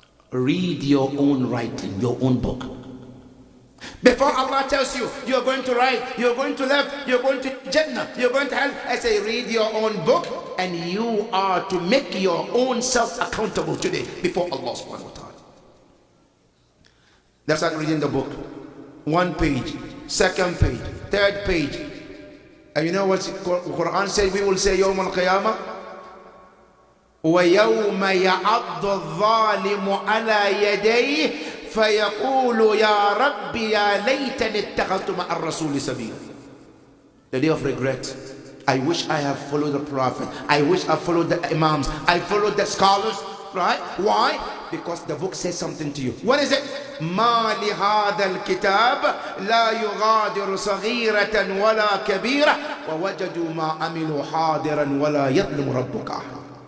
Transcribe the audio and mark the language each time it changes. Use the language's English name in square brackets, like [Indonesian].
[English] Read your own writing, your own book. Before Allah tells you, you're going to right, you're going to left, you're going to Jannah, you're going to hell, I say, read your own book, and you are to make your own self accountable today before Allah subhanahu wa ta'ala. That's not reading the book. One page, second page, third page. And you know what Quran says? We will say Yawm al-Qiyamah, [Arabic] وَيَوْمَ يَعَضُّ الظَّالِمُ عَلَى يَدَيْهِ فَيَقُولُ يَا رَبِّ يَا لَيْتَنِ اتَّخَذْتُ مَعَ الرَّسُولِ سَبِيلًا. [English] The day of regret. I wish I have followed the Prophet. I wish I followed the Imams. I followed the scholars. Right? Why? Because the book says something to you. What is it? [Arabic] مَا لِهَذَا الْكِتَابِ لَا يُغَادِرُ صَغِيرَةً وَلَا كَبِيرَةً وَوَجَدُوا مَا عَمِلُوا حَاضِرًا وَلَا يَظْلِمُ رَبُّكَ أَحَدًا.